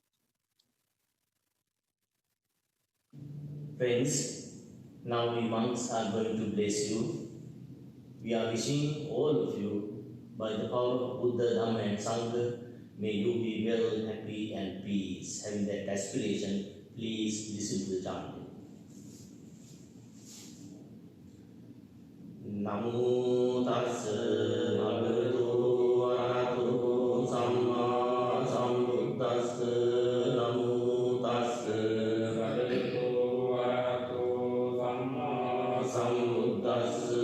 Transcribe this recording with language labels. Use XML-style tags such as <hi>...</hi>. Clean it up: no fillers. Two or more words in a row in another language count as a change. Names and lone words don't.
<en>Friends, now we monks are going to bless you. We are wishing all of you, by the power of Buddha, Dhamma and Sangha, may you be well, happy and peace. Having that aspiration, please listen to the chanting.</en> <pi>Namo tassa bhagavato arahato samma sambuddhassa. Namo tassa bhagavato arahato samma sambuddhassa.</pi>